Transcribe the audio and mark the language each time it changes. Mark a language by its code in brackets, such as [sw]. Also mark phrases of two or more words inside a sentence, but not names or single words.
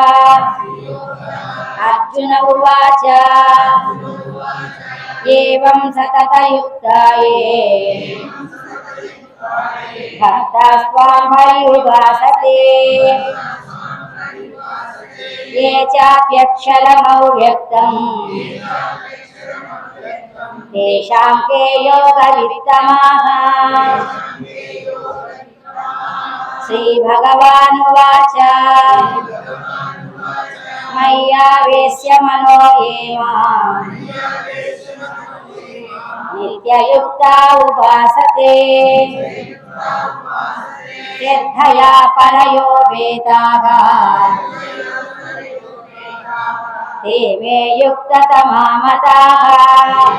[sa] అర్జున ఉవాచ ఏవం సతతయుక్తాయే భక్తాస్త్వాం పర్యుపాసతే ఏ చాప్యక్షరమవ్యక్తం తేషాం కే యోగవిత్తమాః. శ్రీభగవానువాచ మయ్యావేశ్య మనో ఏ మాం నిత్యయుక్తా ఉపాసతే శ్రద్ధయా పరయోపేతాః ते मे युक्ततमा मताः.